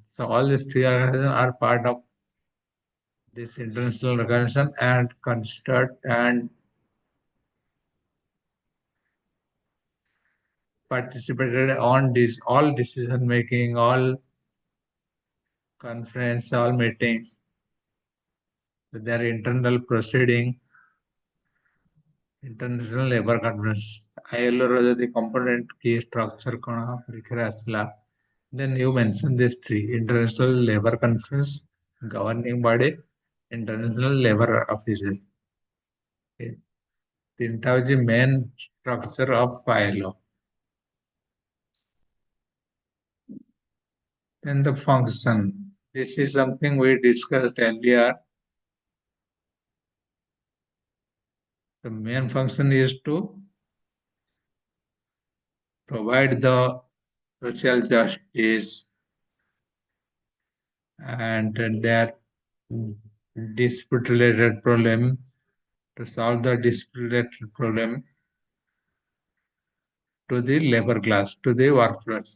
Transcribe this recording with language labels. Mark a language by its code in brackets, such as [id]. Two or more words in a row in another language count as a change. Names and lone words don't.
[en] So all these three organizations are part of this international organization and considered and participated on this all decision making, all conference, all meetings, their internal proceeding, international labor conference. [or] ILO ର ଯଦି [en] component key structure [or] କଣ ପରୀକ୍ଷାରେ ଆସିଲା, [en] then you mention these three: international labor conference, governing body, international labor offices. [or] ତିନିଟା ହଉଛି [en] main structure of ILO. Then the function. This is something we discussed earlier. The main function is to provide the social justice and their dispute related problem, to solve the dispute related problem to the labor class, to the workforce.